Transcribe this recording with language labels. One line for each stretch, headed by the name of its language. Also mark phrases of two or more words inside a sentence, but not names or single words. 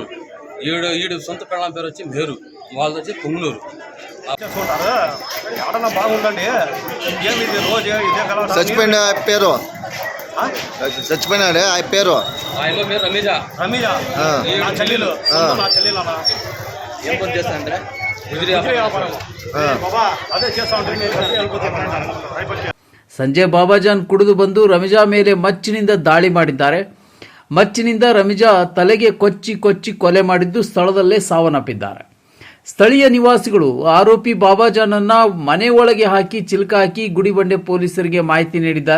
Telugu: ఈడు సొంత పెళ్ళాం పేరు వచ్చి మేరు. వాళ్ళది వచ్చి పొంగునూరు. చచ్చిపోయిన పేరు చచ్చిపోయినాడే ఆ పేరు ఆయన పేరు రమిజా. ఏం పని చేస్తా అంటే
Kannada: ಸಂಜೆ ಬಾಬಾಜಾನ್ ಕುಡಿದು ಬಂದು ರಮಿಜಾ ಮೇಲೆ ಮಚ್ಚಿನಿಂದ ದಾಳಿ ಮಾಡಿದ್ದಾರೆ. ಮಚ್ಚಿನಿಂದ ರಮಿಜಾ ತಲೆಗೆ ಕೊಚ್ಚಿ ಕೊಲೆ ಮಾಡಿದ್ದು ಸ್ಥಳದಲ್ಲೇ ಸಾವನ್ನಪ್ಪಿದ್ದಾರೆ. ಸ್ಥಳೀಯ ನಿವಾಸಿಗಳು ಆರೋಪಿ ಬಾಬಾಜಾನನ್ನ ಮನೆ ಒಳಗೆ ಹಾಕಿ ಚಿಲ್ಕ ಹಾಕಿ ಗುಡಿಬಂಡೆ ಪೊಲೀಸರಿಗೆ ಮಾಹಿತಿ ನೀಡಿದ್ದಾರೆ.